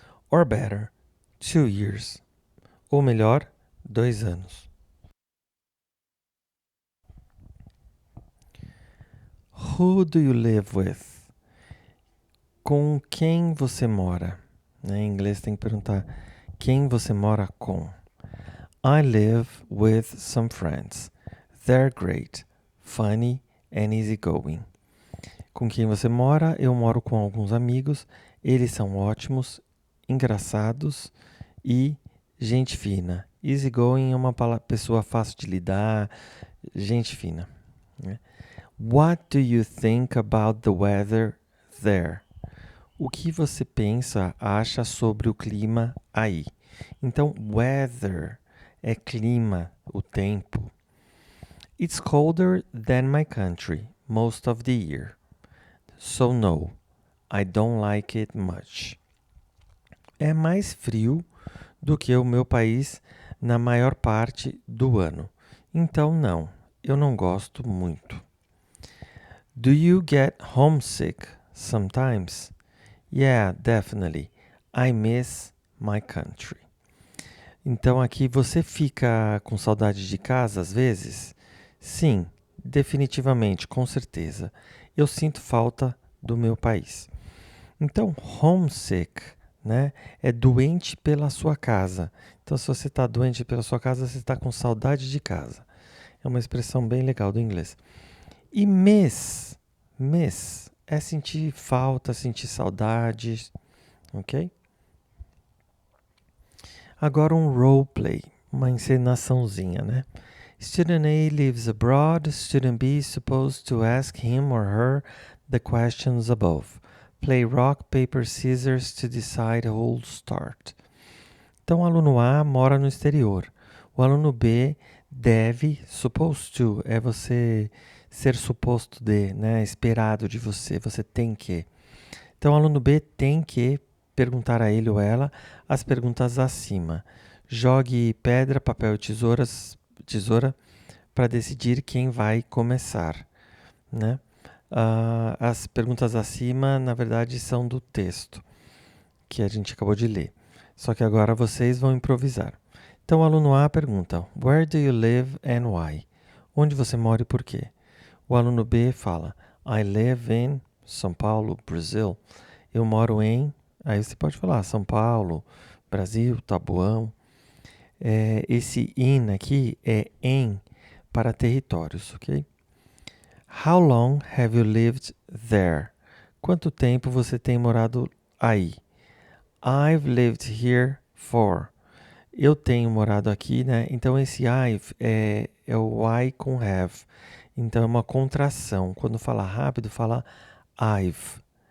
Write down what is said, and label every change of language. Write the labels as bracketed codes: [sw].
[en] Or better, 2 years. [pt] Ou melhor, 2 anos. [en] Who do you live with? [pt] Com quem você mora? Em inglês tem que perguntar quem você mora com. [en] I live with some friends. They're great, funny and easygoing. [pt] Com quem você mora? Eu moro com alguns amigos. Eles são ótimos, engraçados e gente fina. Easygoing é uma pessoa fácil de lidar, gente fina. [en] What do you think about the weather there? [pt] O que você acha sobre o clima aí? Então, weather é clima, o tempo. [en] It's colder than my country most of the year. So no, I don't like it much. [pt] É mais frio do que o meu país na maior parte do ano. Então não, eu não gosto muito. [en] Do you get homesick sometimes? Yeah, definitely. I miss my country. [pt] Então aqui você fica com saudade de casa às vezes? Sim, definitivamente, com certeza. Eu sinto falta do meu país. Então, homesick, né, é doente pela sua casa. Então, se você está doente pela sua casa, você está com saudade de casa. É uma expressão bem legal do inglês. E miss é sentir falta, sentir saudade, ok? Agora um roleplay, uma encenaçãozinha, né? [en] Student A lives abroad. Student B is supposed to ask him or her the questions above. Play rock, paper, scissors to decide who will start. [pt] Então, o aluno A mora no exterior. O aluno B deve, supposed to, é você ser suposto de, né? Esperado de você, você tem que. Então, o aluno B tem que perguntar a ele ou ela as perguntas acima. Jogue pedra, papel e tesoura para decidir quem vai começar, né? As perguntas acima, na verdade, são do texto que a gente acabou de ler. Só que agora vocês vão improvisar. Então, o aluno A pergunta: [en] Where do you live and why? [pt] Onde você mora e por quê? O aluno B fala: [en] I live in São Paulo, Brasil. [pt] Eu moro em... Aí você pode falar São Paulo, Brasil, Taboão. Esse in aqui é em para territórios, ok? [en] How long have you lived there? [pt] Quanto tempo você tem morado aí? [en] I've lived here for. [pt] Eu tenho morado aqui, né? Então esse I've é o I com have. Então é uma contração. Quando fala rápido, fala I've.